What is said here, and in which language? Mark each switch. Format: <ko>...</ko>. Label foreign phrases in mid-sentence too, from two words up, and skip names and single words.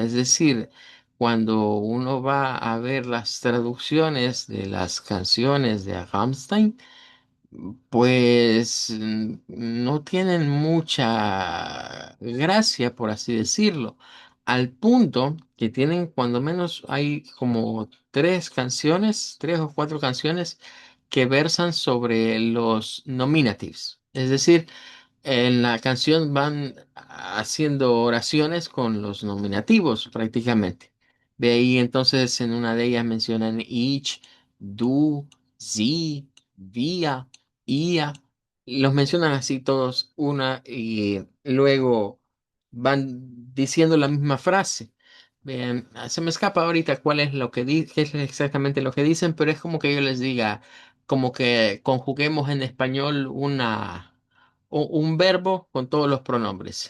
<es>Es decir, cuando uno va a ver las traducciones de las canciones de Rammstein, pues no tienen mucha gracia, por así decirlo, al punto que tienen, cuando menos hay como tres canciones, tres o cuatro canciones que versan sobre los nominatives. Es decir, en la canción van haciendo oraciones con los nominativos prácticamente. De ahí entonces en una de ellas mencionan</es> <de>ich, du, sie, wir, ihr.</de> <es>Y los mencionan así todos una y luego van diciendo la misma frase. Bien, se me escapa ahorita cuál es lo que qué es exactamente lo que dicen, pero es como que yo les diga, como que conjuguemos en español un verbo con todos los pronombres.</es>